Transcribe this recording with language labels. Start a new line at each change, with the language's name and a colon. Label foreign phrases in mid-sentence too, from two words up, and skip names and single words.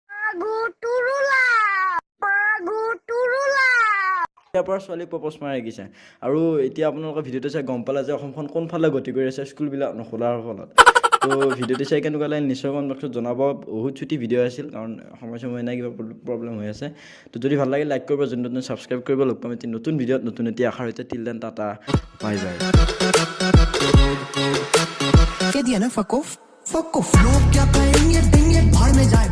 Assamese: তেতিয়াৰ পৰা ছোৱালীক প্ৰপ'জ মাৰি গৈছে আৰু এতিয়া আপোনালোকে ভিডিঅ'টো চাই গম পালে যে অসমখন কোনফালে গতি কৰি আছে স্কুলবিলাক নোখোলাৰ ফলত তো ভিডিঅ'টো চাই কেনেকুৱা লাগে নিশ্চয়
English: comment box
Assamese: জনাব বহুত ছুটি ভিডিঅ' আছিল কাৰণ সময় নাই কিবা প্ৰব্লেম হৈ আছে তো যদি ভাল লাগে লাইক কৰিব যোনটো নতুন ছাবস্ক্ৰাইব কৰিব লগ পাম এটি নতুন ভিডিঅ'ত নতুন এটি আশাৰ সৈতে
English: till then tata bye bye
Hindi: क्या दिया ना
English: fuck off
Hindi: लोग क्या कहेंगे भाड़ में